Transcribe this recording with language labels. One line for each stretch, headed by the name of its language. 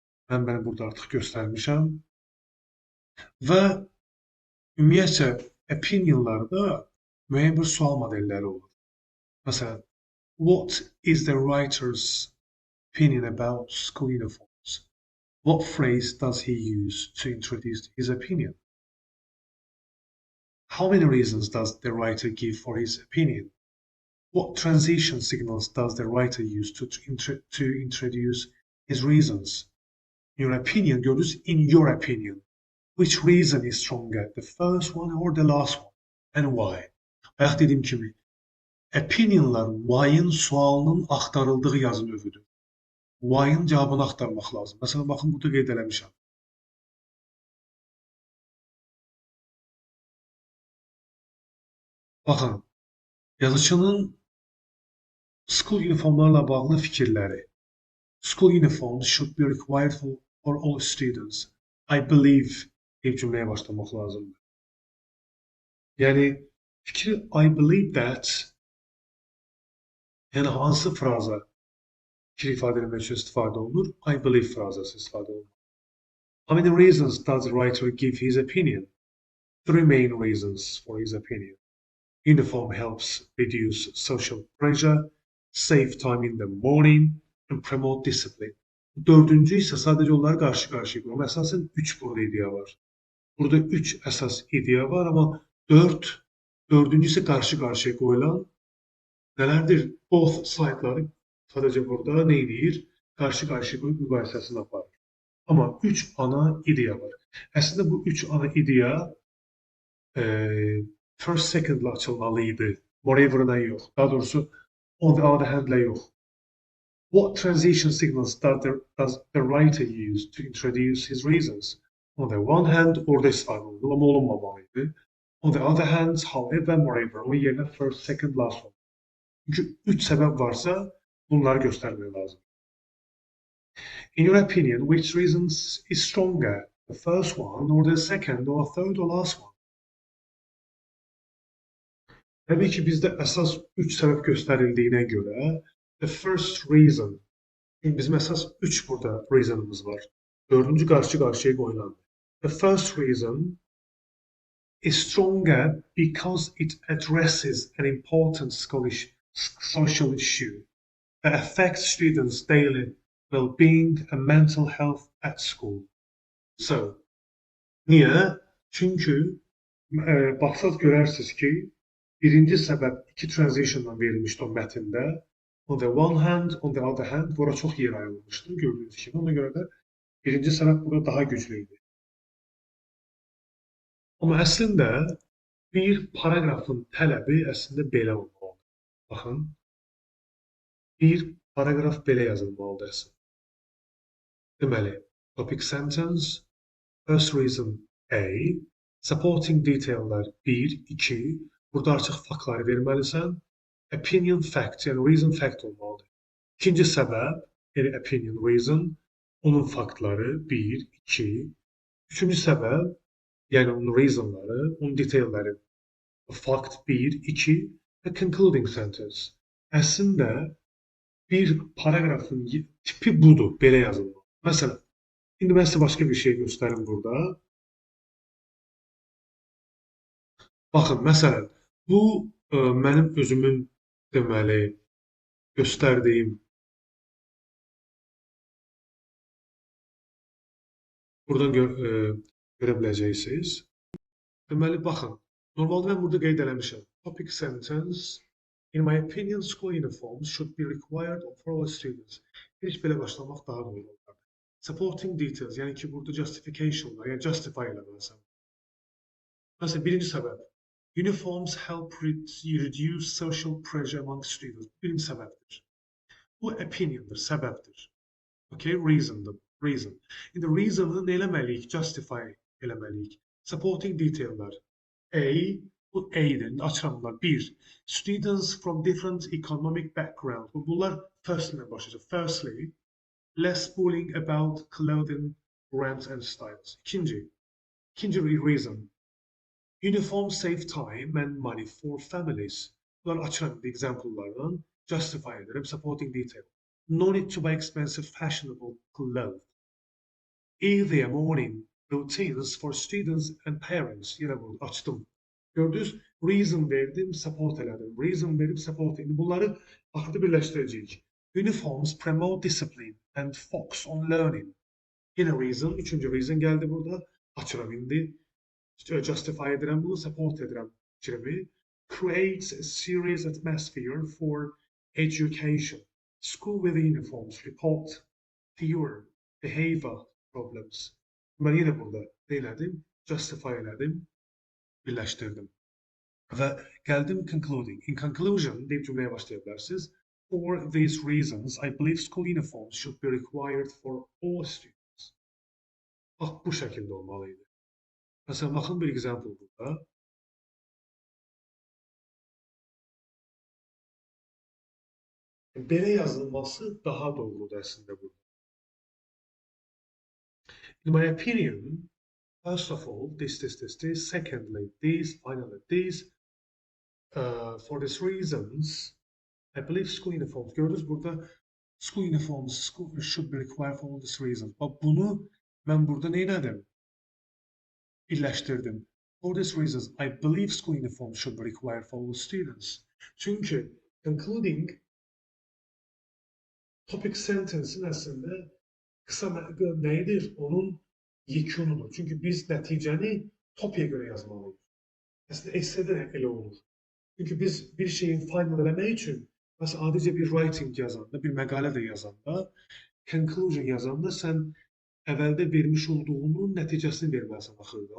Azerbaijani: Mən burada artıq göstərmişəm. Və ümumiyyətcə opinionlarda müəyyən bir sual modelləri olur. Məsələn,
English: what is the writer's opinion about school uniforms? What phrase does he use to introduce his opinion? How many reasons does the writer give for his opinion? What transition signals does the writer use to introduce his reasons? Your opinion,
Azerbaijani: gördünüz,
English: in your opinion. Which reason is stronger, the first one or the last one? And why?
Azerbaijani: Bayaq dediyim kimi, opinionlar why-ın sualının axtarıldığı yazı növüdür. Why-ın cavabını axtarmaq lazım. Məsələn, baxın, burada qeyd eləmişəm. Baxın, yazıçının school uniformlarla bağlı fikirləri.
English: School uniforms should be required for all students.
Azerbaijani: I believe deyib cümləyə başlamaq lazımdır. Yəni, fikri
English: I believe that,
Azerbaijani: yəni hansı fraza fikir ifadə etmək üçün istifadə olunur? I believe frazası istifadə olunur.
English: How many reasons does the writer give his opinion? 3 main reasons for his opinion. Uniform helps reduce social pressure, save time in the morning, and promote discipline.
Azerbaijani: Dördüncü isə sadəcə onları qarşı-qarşıya qoyur. Əsasən 3 burada ideya var. Burada 3 əsas ideya var, amma dördüncü isə qarşı-qarşıya qoyulan nələrdir? Both slaytları sadəcə burada nə edir? Qarşı-qarşıya qoyub müqayisəsini aparır. Amma 3 ana ideya var. Əslində bu 3 ana ideya first, second-la açılmalıydı. Moreover-la yox. Daha doğrusu
English: on the other hand-la
Azerbaijani: yox.
English: What transition signals does the writer use to introduce his reasons? On the one hand,
Azerbaijani: orada istifadə olunur, amma olunmamalıydı.
English: On the other hand, however, moreover,
Azerbaijani: o yerine
English: first, second, last one.
Azerbaijani: Çünki 3 səbəb varsa, bunları göstərmək lazım.
English: In your opinion, which reasons is stronger? The first one, or the second, or third, or last one?
Azerbaijani: Təbii ki, bizdə əsas 3 səbəb göstərildiyinə görə
English: the first reason,
Azerbaijani: bizim əsas 3 burada reasonımız var. Dördüncü qarşı-qarşıya qoyulan.
English: The first reason is stronger because it addresses an important social issue that affects students' daily well-being and mental health at school.
Azerbaijani: So, niyə? Çünki baxsaz görərsiniz ki, birinci səbəb 2 transitionla verilmişdi o mətndə.
English: On the one hand, on the other hand,
Azerbaijani: bura çox yer ayrılmışdı, gördüyünüz kimi. Ona görə də birinci səbəb burada daha güclü idi. Amma əslində bir paragrafın tələbi əslində belə olmalıdır. Baxın, bir paragraf belə yazılmalıdır əslində. Deməli, topic sentence, first reason A, supporting detaillər 1, 2, burada artıq faktları verməlisən. Opinion fact, yəni reason fact olmalıdır. İkinci səbəb, yəni opinion reason, onun faktları 1, 2. Üçüncü səbəb, yəni onun reasonları, onun detailləri, fact 1, 2 və concluding sentence. Əslində, bir paragrafın tipi budur, belə yazılmalı. Məsələn, indi mən sizə başqa bir şey göstərim burada. Baxın, məsələn, bu Mənim özümün deməli göstərdiyim buradan görə biləcəksiniz. Deməli baxın, normalda mən burada qeyd eləmişəm.
English: Topic sentence. In my opinion, school uniforms should be required for all students.
Azerbaijani: Heç belə başlamaq daha doğru olar. Supporting details, yəni ki, burada justification var, yəni justify eləməlisən. Məsələn, birinci səbəb.
English: Uniforms help reduce social pressure among students.
Azerbaijani: Birinci səbəbdir. Bu opiniondır, səbəbdir. Okay, reasondır, reason. İndi reason'ı nə eləməliyik? Justify eləməliyik. Supporting detail'lar. Bu A'dir. Açıram bunlar.
English: Bir, students from different economic background.
Azerbaijani: Bunlar first ilə başlayacaq.
English: Firstly, less bullying about clothing, brands and styles.
Azerbaijani: İkinci reason.
English: Uniform save time and money for families.
Azerbaijani: Bunlar açıram example'lardan. Justify ederim. Supporting detail.
English: No need to buy expensive fashionable clothes. Early morning routines for students and parents.
Azerbaijani: Yine bunu açtım. Gördünüz, reason verdim, support elədim. Reason verdim, support elədim. Bunları axırda birləşdirəcəyik.
English: Uniforms promote discipline and focus on learning.
Azerbaijani: Yine reason, üçüncü reason gəldi burada. Açıram indi. Justify edirəm bunu, support edirəm fikrimi.
English: Creates a serious atmosphere for education. School with uniforms report fewer behavior problems.
Azerbaijani: Mən yenə burada nə elədim? Justify elədim. Birləşdirdim. Və gəldim concluding.
English: In conclusion,
Azerbaijani: deyib cümləyə başlaya bilərsiniz.
English: For these reasons, I believe school uniforms should be required for all students.
Azerbaijani: Bax, bu şəkildə olmalıydı. Məsələn, baxın bir example burada. Belə yazılması daha doğrudur əslində burada.
English: In my opinion, first of all, this. Secondly, this. Finally, this. For these reasons, I believe school uniforms.
Azerbaijani: Gördünüz burada
English: school uniforms should be required for all these reasons.
Azerbaijani: Bax bunu mən burada nə elədim? Birləşdirdim.
English: For these reasons, I believe school uniforms should be required for all students.
Azerbaijani: Çünki concluding topic sentence'in əslində qısa nəyidir? Onun yekunudur. Çünki biz nəticəni topikə görə yazmalıyıq. Əslində essedə elə olur. Çünki biz bir şeyi final eləmək üçün, məsələn, adicə bir writing yazanda, bir məqalə də yazanda, conclusion yazanda sən əvvəldə vermiş olduğunun nəticəsini verməlisən axırda.